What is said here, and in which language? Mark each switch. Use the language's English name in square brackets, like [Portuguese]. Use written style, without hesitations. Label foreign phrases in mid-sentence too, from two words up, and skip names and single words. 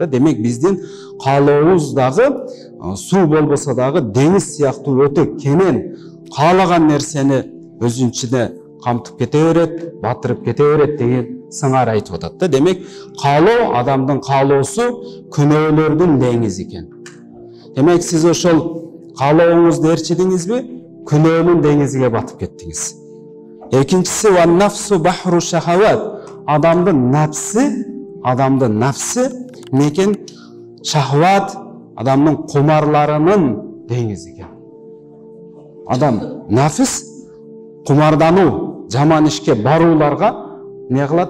[Kyrgyz] Демек биздин каалообуз дагы суу болбосо дагы деңиз сыяктуу өтө кенен каалаган нерсени өзүнүн ичине камтып кете берет, батырып кете берет деген сыңар айтып атат да. Демек каалоо, адамдын каалоосу күнөөлөрдүн деңизи экен. Демек сиз ошол каалооңузду ээрчидиңизби, күнөөнүн деңизиге батып кеттиңиз. [Arabic] Экинчиси والنفس بحر الشهوات. [Kyrgyz] Адамдын нафсы некен шахват, адамдын кумарларынын деңизи экен. Адам нафс кумардануу, жаман ишке барууларга не кылат?